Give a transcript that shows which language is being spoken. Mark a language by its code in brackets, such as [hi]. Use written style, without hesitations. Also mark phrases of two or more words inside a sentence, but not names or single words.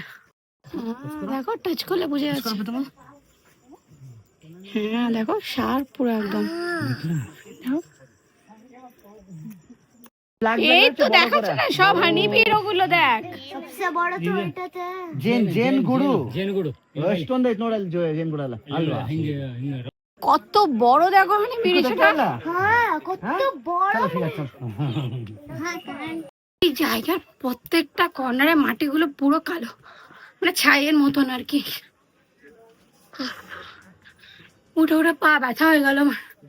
[bn] দেখো টাচ করলে বুঝে যাচ্ছে। হ্যাঁ দেখো, শার্প পুরো একদম। দেখো। এই তো দেখাচ্ছে না সব হানিবির, ওগুলো দেখ। [hi] सबसे बड़ा तो [bn] এটা তে [kn] ಜೇನ್ ಗುರು. Jane ಎಷ್ಟೊಂದು ಐತ್ ನೋಡಲ್ಲ ಜೇನ್ ಗುಡ ಅಲ್ಲ ಅಲ್ವಾ [bn] কত বড় দেখো হানিবির সেটা। হ্যাঁ কত বড়। চলো ঠিক আছে এই জায়গার প্রত্যেকটা কর্নারে মাটিগুলো পুরো কালো, মানে ছাইয়ের মতন আর কি। উঠে উঠে পা ব্যথা হয়ে গেল আমার।